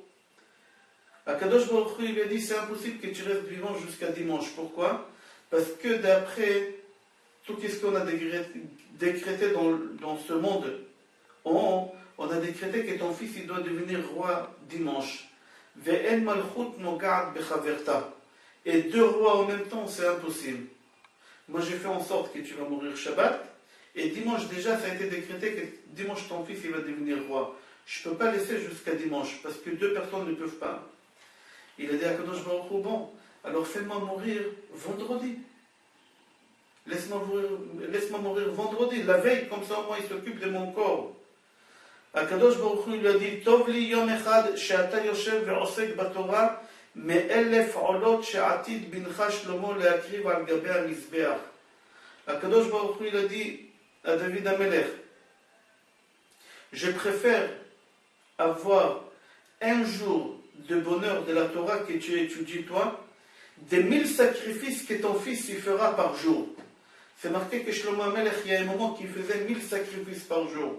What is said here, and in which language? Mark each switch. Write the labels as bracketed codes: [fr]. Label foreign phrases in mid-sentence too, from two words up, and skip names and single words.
[fr] Akadosh Baruch Hu il a dit c'est impossible que tu restes vivant jusqu'à dimanche. Pourquoi? Parce que d'après tout ce qu'on a décrété dans ce monde, on a décrété que ton fils il doit devenir roi dimanche. [he] ואין מלכות נוגעת בחברתה. [fr] Et deux rois en même temps, c'est impossible. Moi, j'ai fait en sorte que tu vas mourir Shabbat, et dimanche déjà, ça a été décrété que dimanche ton fils il va devenir roi. Je ne peux pas laisser jusqu'à dimanche, parce que deux personnes ne peuvent pas. Il a dit à Kadosh Baruch Hu, bon, alors fais-moi mourir vendredi. Laisse-moi mourir vendredi, la veille, comme ça moi il s'occupe de mon corps. Akadosh Baruch Hu lui a dit, [he] טוב לי יום אחד שאתה יושב ועוסק בתורה מאלף עולות שעתיד בנך שלמה להקריב על גבי המזבח. [fr] Akadosh Baruch Hu il a dit à David Amelech, je préfère avoir un jour de bonheur de la Torah que tu étudies toi, des 1000 sacrifices que ton fils y fera par jour. C'est marqué que Shlomo Amelech, il y a un moment qu'il faisait 1000 sacrifices par jour.